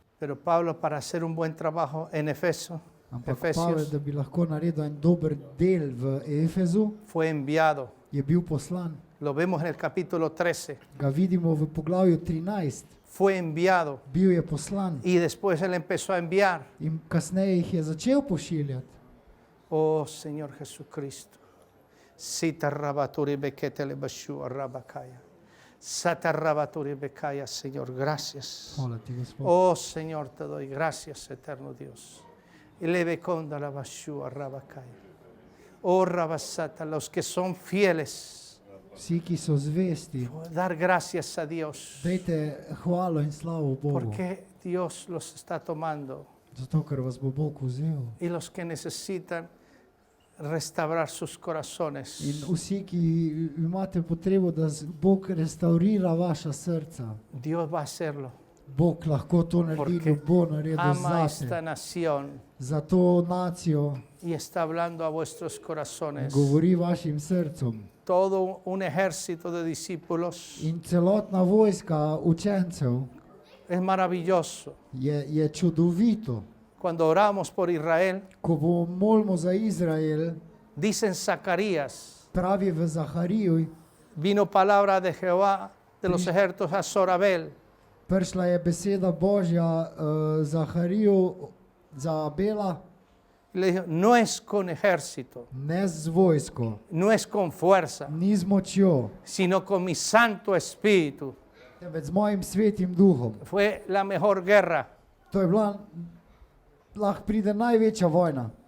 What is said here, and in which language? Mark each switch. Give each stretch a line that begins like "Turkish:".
Spanish: Pero Pablo, para hacer un buen trabajo en
Slovenian: Ampak Pavel,
Spanish: Efesios,
Slovenian: da bi lahko naredil en dober del v Efezu,
Spanish: fue enviado.
Slovenian: je bil poslan.
Spanish: Lo vemos en el capítulo 13.
Slovenian: Ga vidimo v poglavju 13.
Spanish: Fue enviado.
Slovenian: Bil je poslan
Spanish: Y después él empezó a enviar.
Slovenian: in kasneje jih je začel pošiljati.
Spanish: Oh Señor Jesucristo. Sita rabaturi bekete le bashu arabakaya. Sata rabaturi bekaya, Señor, gracias.
Slovenian: Hvala ti, Gospod.
Spanish: Oh Señor, te doy gracias, eterno Dios. Y le beconda la bashu arabakaya. Oh rabasata, los que son fieles,
Slovenian: Vsi, ki so zvesti,
Spanish: dar gracias a Dios.
Slovenian: dajte hvalo in slavo Bogu,
Spanish: Porque Dios los está tomando.
Slovenian: zato ker vas bo Bog vzel.
Spanish: Y los que necesitan restaurar sus corazones.
Slovenian: In vsi, ki imate potrebo, da Bog restaurira vaša srca,
Spanish: Dios va a hacerlo.
Slovenian: Bog lahko to naredi,
Spanish: Porque
Slovenian: in bo naredil
Spanish: ama esta
Slovenian: zate.
Spanish: nación
Slovenian: Za to nacijo
Spanish: y está hablando a vuestros corazones.
Slovenian: govori vašim srcom.
Spanish: Todo un ejército de discípulos
Slovenian: In celotna vojska učencev
Spanish: es maravilloso.
Slovenian: je čudovito.
Spanish: Cuando oramos por Israel,
Slovenian: Ko molimo za Izrael,
Spanish: dice en Zacarías,
Slovenian: pravi v Zahariju,
Spanish: vino palabra de Jehová de los ejércitos a Zorabel,
Slovenian: prišla je beseda Božja Zahariju za Abela,
Spanish: y le dijo, no es con ejército,
Slovenian: ne z vojsko,
Spanish: no es con fuerza,
Slovenian: ni z močjo,
Spanish: sino con mi Santo Espíritu.
Slovenian: temveč z mojim svetim duhom.
Spanish: Fue la mejor guerra.
Slovenian: To je bila, lahko pride največja vojna.